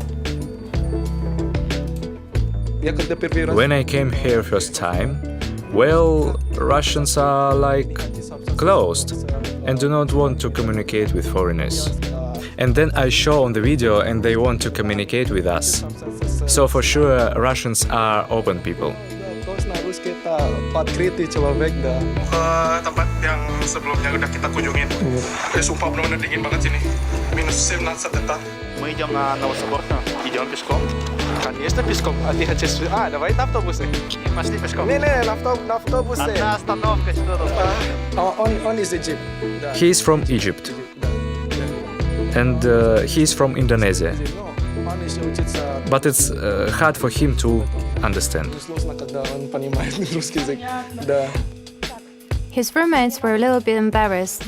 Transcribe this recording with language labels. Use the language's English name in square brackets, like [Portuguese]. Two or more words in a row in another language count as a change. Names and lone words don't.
[English] When I came here first time, well, Russians are like closed and do not want to communicate with foreigners. And then I show on the video and they want to communicate with us. So for sure, Russians are open people. [Indonesian] Tempat yang sebelumnya udah kita kunjungin. Sumpah benar-benar dingin banget sini. [Russian] Minus 17 Мы идем на Новосиборск. Идем пешком. Конечно, пешком. А ты хочешь... давай на автобусе. Пошли пешком. Не, на автобусе. Одна остановка сюда. Он из Egypt. [English] He is from Egypt. And he is from Indonesia. But it's hard for him to understand. His roommates were a little bit embarrassed.